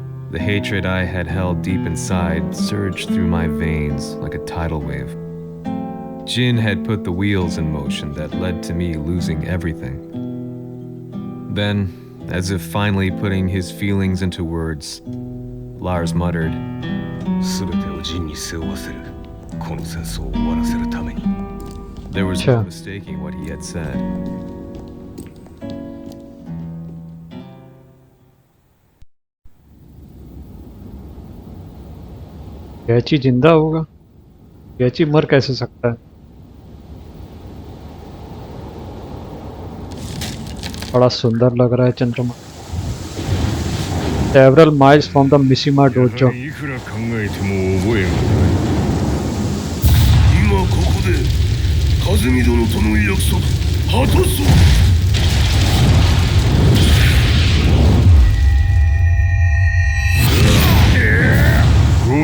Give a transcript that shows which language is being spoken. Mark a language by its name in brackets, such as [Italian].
[English] The hatred I had held deep inside surged through my veins like a tidal wave. Jin had put the wheels in motion that led to me losing everything. Then, as if finally putting his feelings into words, Lars muttered, [Japanese] 全てをジンに背負わせる。この戦争を終わらせるために。 [English] There was no mistaking what he had said. [Hindi] कैची जिंदा होगा? कैची मर कैसे सकता है? बड़ा सुंदर लग रहा है चंद्रमा. [English] Several miles from the Mishima dojo. [Japanese] いくら考えても覚えがない。今ここで風見殿との約束果たそう。